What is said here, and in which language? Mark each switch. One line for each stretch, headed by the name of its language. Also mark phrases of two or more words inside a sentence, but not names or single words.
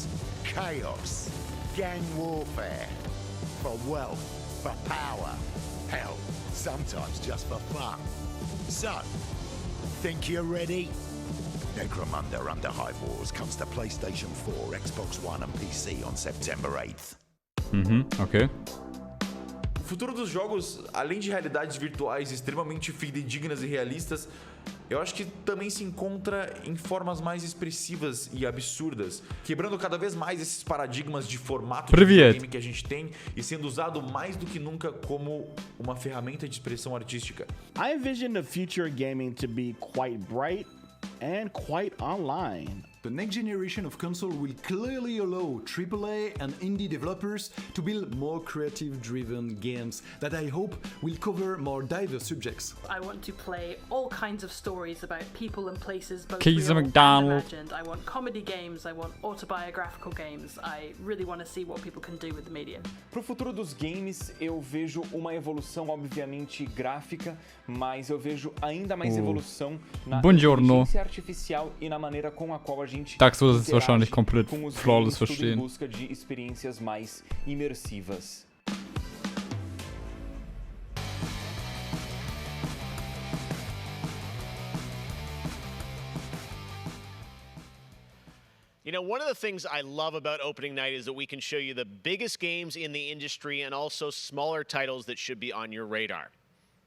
English: Chaos, gang warfare, for wealth, for power, hell, sometimes just for fun. So, think you're ready? Necromunda Underhive Wars comes to PlayStation 4, Xbox One and PC on September 8th. Okay.
Portuguese: O futuro dos jogos, além de realidades virtuais extremamente fidedignas e realistas, eu acho que também se encontra em formas mais expressivas e absurdas, quebrando cada vez mais esses paradigmas de formato de videogame que a gente tem e sendo usado mais do que nunca como uma ferramenta de expressão artística.
English: I envision the future gaming to be quite bright and quite online. The next generation of console will clearly allow AAA and indie developers to build more creative-driven games that I hope will cover more diverse subjects. I want to play all kinds of stories about people and places, both Keys real and McDonald. imagined. I want comedy games, I want autobiographical games. I really want to see what people can do with the medium.
Portuguese: Pro futuro dos games, eu vejo uma evolução, obviamente, gráfica, mas eu vejo ainda mais evolução na inteligência artificial e na maneira com a qual a gente
German: Dax wird es wahrscheinlich komplett
Portuguese: com os flawless games, tudo em
German: verstehen.
Portuguese: busca de experiências mais imersivas.
English: You know, one of the things I love about opening night is that we can show you the biggest games in the industry and also smaller titles that should be on your radar.